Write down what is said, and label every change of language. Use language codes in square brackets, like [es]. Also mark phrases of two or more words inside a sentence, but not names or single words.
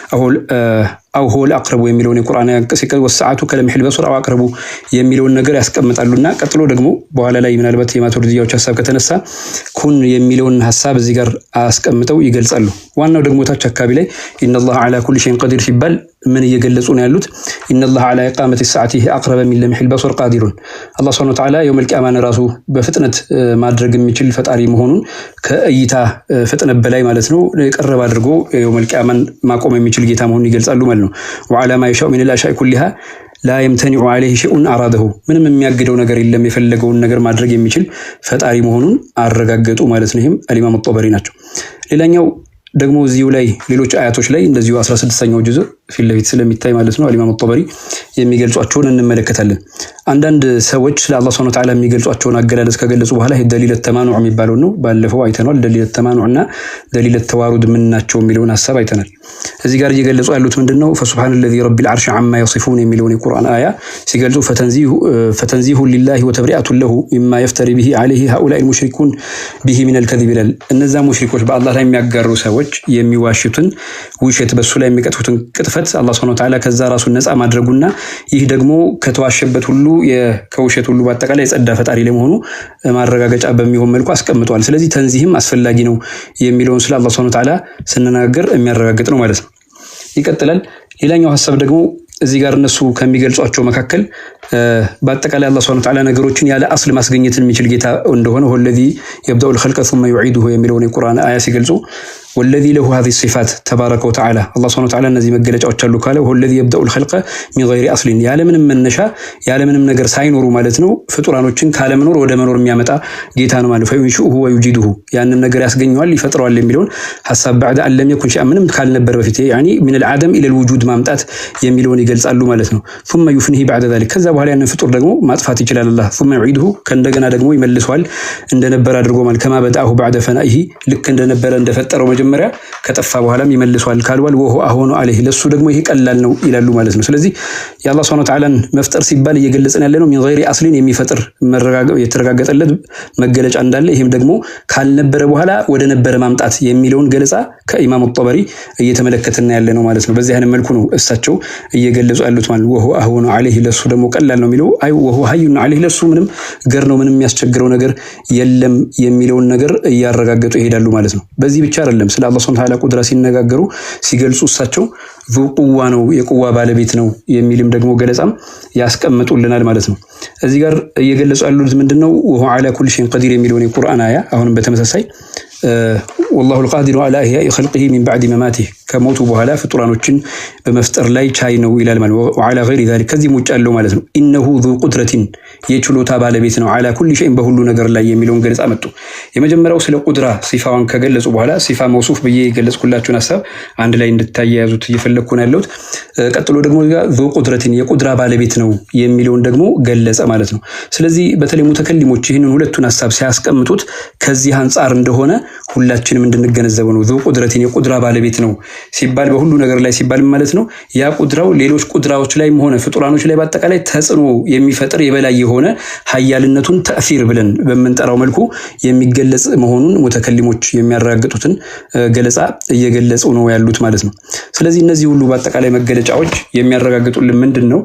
[ar] أو هو أقرب [am] የሚለውን የቁርአን አንቀጽ [ar] والساعة كلمح البصر أو أقرب [am] የሚለውን ነገር ያስቀምጣሉና ቀጥሎ ደግሞ በኋላ ላይ ምናልባት የማቱሪዲያዎች ሐሳብ ከተነሳ ኩን የሚለውን ሐሳብ እዚህ ጋር አስቀምጠው ይገልጻሉ። ዋናው ደግሞ ታች አካባቢ ላይ [ar] إن الله على كل شيء قدير [am] ሲባል ምን እየገለጹ ነው ያሉት? [ar] إن الله على إقامة الساعة أقرب من لمح البصر قادر [am] አላህ [ar] سبحانه وتعالى [am] የውመል ቂያማን ራሱ በፍጥነት ማድረግ የሚችል ፈጣሪ መሆኑን ከእይታ ፍጥነት በላይ ማለት ነው የቀረበ አድርጎ የውመል ቂያማን ማቆም የሚችል ጌታ መሆኑን ይገልጻሉ ማለት ነው። [ar] وعلى ما يشاء من الاشياء كلها لا يمتنع عليه شيء اراده [am] ምንም የሚያግደው ነገር የለም የፈለገውን ነገር ማድረግ የሚችል ፈጣሪ መሆኑን አረጋገጡ ማለት ነው። ይሄም አልኢማም ጦበሪ ናቸው። ሌላኛው ደግሞ እዚሁ ላይ ሌሎች አያቶች ላይ እንደዚሁ 16ኛው ጁዝ ፊት ለፊት ስለሚታይ ማለት ነው አልኢማም ጦበሪ የሚገልጿቸውን እንመለከታለን። አንዳንድ ሰዎች ለአላህ [ar] سبحانه وتعالى [am] የሚገልጿቸውን አገላለጽ ከገለጹ በኋላ [ar] دليل تمانع [am] የሚባለው ነው ባለፈው አይተናል። ደሊል ተማኑዕና [ar] دليل توارد [am] ምን ናቸው የሚለውን ሐሳብ አይተናል። እዚህ ጋር እየገለጹ ያሉት ምንድነው? [ar] فسبحان الذي رب العرش عما يصفون [am] የሚለውን የቁርአን አያ ሲገልጹ [ar] فتنزيه لله وتبرئة له مما يفتري به عليه هؤلاء المشركون به من الكذب [am] ይላል። እነዛ ሙሽሪኮች በአላህ ላይ የሚያጋሩ ሰዎች የሚዋሽቱን ውሸት በሱ ላይ የሚቀጥፉትን ቅጥፈት አላህ [ar] سبحانه وتعالى [am] ከዛ ራሱን ነፃ ማድረጉና ይህ ደግሞ ከተዋሸበት ሁሉ ከውሸት ሁሉ በአጠቃላይ የጸዳ ፈጣሪ ለመሆኑ ማረጋገጫ በሚሆን መልኩ አስቀምጧል። ስለዚህ ተንዚህም አስፈላጊ ነው የሚለውን ስለ አላህ [ar] سبحانه وتعالى [am] ስንናገር የሚያረጋግጥ ነው ማለት ነው። ይቀጥላል። ሌላኛው ሐሳብ ደግሞ እዚህ ጋር እነሱ ከሚገልጿቸው መካከል በአጠቃላይ አላህ [ar] سبحانه وتعالى [am] ነገሮችን ያለ አስል ማስገኘትን የሚችል ጌታ እንደሆነ [ar] والذي يبدأ الخلق ثم يعيده [am] የሚለውን የቁርአን አያ ሲገልጹ [ar] والذي له هذه الصفات تبارك وتعالى الله سبحانه وتعالى [am] እነዚህ መገለጫዎች አሉ ካለ والذي [ar] يبدأ الخلق من غير اصل [am] ያለ ምንም መነሻ ያለ ምንም ነገር ሳይኖሩ ማለት ነው ፍጡራኖችን ካለ መኖር ወደ መኖር የሚያመጣ ጌታ ነው ማለት [ar] فينشئه ويجيده [am] ያንን ነገር ያስገኘዋል ይፈጥረዋል የሚለውን ሐሳብ [ar] بعد ان لم يكن شيئا [am] ምንም ካልነበር በፊት [ar] يعني من العدم الى الوجود [am] ማምጣት የሚለውን ይገልጻሉ ማለት ነው። [ar] ثم يفنيه بعد ذلك [am] ከዛ በኋላ ያንን ፍጡር ደግሞ ማጥፋት ይችላል አላህ [ar] ثم يعيده [am] ከእንደገና ደግሞ ይመልሰዋል እንደነበር አድርጎ ማለት [ar] كما بدأه بعد فنائه [am] ልክ እንደነበረ እንደፈጠረው መጀመሪያ ከጠፋ በኋላም ይመልሰዋል ካልዋል [ar] وهو أهون عليه [am] ለሱ ደግሞ ይሄ ቀላል ነው ይላሉ ማለት ነው። ስለዚህ የአላህ [ar] سبحانه وتعالى [am] መፍጠር ሲባል እየገለጽን ያለነው [ar] من غير اصل [am] የሚፈጥር የተረጋገጠለት መገለጫ እንዳለ ይሄም ደግሞ ካልነበረ በኋላ ወደ ነበረ ማምጣት የሚለውን ገለጻ ከኢማም ጦበሪ እየተመለከተና ያለ ነው ማለት ነው። በዚህ አይነት መልኩ ነው እሳቸው እየገለጹ ያሉት ማለት [ar] وهو أهون عليه [am] ለሱ ደግሞ ቀላል ነው የሚለው አይ [ar] وهو هين عليه [am] ለሱ ምንም ገር ነው ምንም የሚያስቸግረው ነገር የለም የሚለውን ነገር እያረጋገጡ ይሄዳሉ ማለት ነው። በዚህ ብቻ አይደለም ስለ አላህ [ar] سبحانه وتعالى [am] ቁድራ ሲነጋገሩ ሲገልጹ እሳቸው [ar] ذو قوة [am] ነው የቁዋ ባለቤት ነው የሚልም ደግሞ ገለጻም ያስቀምጡልናል ማለት ነው። እዚህ ጋር እየገለጹ ያሉት ምንድነው? [ar] وهو على كل شيء قدير [am] የሚለውን የቁርአን አያ አሁንም በተመሳሳይ [ar] والله القادر على إحياء خلقه من بعد مماته [am] ከሞቱ በኋላ ፍጡራኖችን በመፍጠር ላይ ቻይ ነው ይላል ማለት ነው። [ar] وعلى غير ذلك [am] ከዚህ ውጭ ያለው ማለት ነው [ar] انه ذو قدرة [am] የችሎታ ባለቤት ነው [ar] على كل شيء [am] በሁሉ ነገር ላይ የሚለውን ገለጻ መጡ። የመጀመሪያው ስለ ቁድራ ሲፋውን ከገለጹ በኋላ [ar] صفة موصوف [am] በየ ገለጽኩላችሁን ሐሳብ አንድ ላይ እንድታያያዙት እየፈለኩ ነው ያለሁት። ቀጥሎ ደግሞ [ar] ذو قدرة [am] የቁድራ ባለቤት ነው የሚለውን ደግሞ ገለጸ ማለት ነው። ስለዚህ በተለይ ሙተከሊሞች ይህንን ሁለቱን ሐሳብ ሲያስቀምጡት ከዚህ አንፃር እንደሆነ ሁላችንም እንድንገነዘበው ነው። [ar] ذو قدرة [am] የቁድራ ባለቤት ነው ሲባል በሁሉ ነገር ላይ ሲባል ማለት ነው ያ ቁድራው ሌሎች ቁድራዎች ላይ ሆነ ፍጡራኖች ላይ በአጠቃላይ ተጽዕኖ የሚፈጥር የበላይ የሆነ ኃያልነቱን ተእሲር ብለን በመንጠራው መልኩ የሚገለጽ መሆኑን ሙተከሊሞች የሚያረጋግጡትን ገለጻ እየገለጹ ነው ያሉት ማለት ነው። ስለዚህ እነዚህ ሁሉ በአጠቃላይ መገለጫዎች የሚያረጋግጡልን ምንድነው?